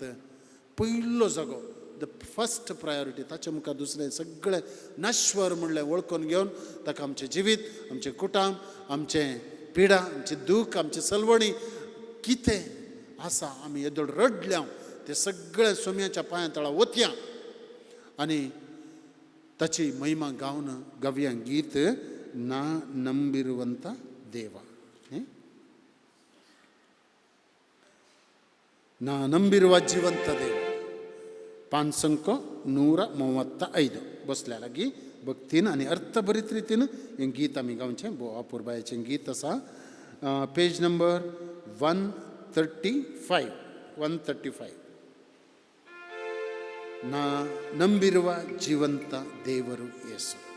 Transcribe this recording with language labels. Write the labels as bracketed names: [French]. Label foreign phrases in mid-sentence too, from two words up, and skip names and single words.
[Konkani] पयलो जागो, [English] the first priority, [Konkani] ताचे मुखार दुसरें सगळें नश्वर म्हणलें वळखून घेवन ताका आमचें जिवीत, आमचें कुटुंब, आमचें पिडा, आमचें दूख, आमची सलवणी कितें आसा आमी येदोळ रडल्या ते सगळें सुमयाच्या पांया तळा वतया, आनी ताची महिमा गावन गव्या गीत [Kannada] ನಾ ನಂಬಿರುವಂತ ದೇವಾ. ನಾ ನಂಬಿರುವ ಜೀವಂತ ದೇವ. [Konkani] पानसंको 135 बसल्यालागी भक्तीन आनी अर्थभरीत रितीन हें गीत आमी गावचें. भो अपुरबायेचें गीत आसा, [English] page number [Konkani] 135. [Kannada] ನಾ ನಂಬಿರುವ ಜೀವಂತ ದೇವರು ಯೇಸು.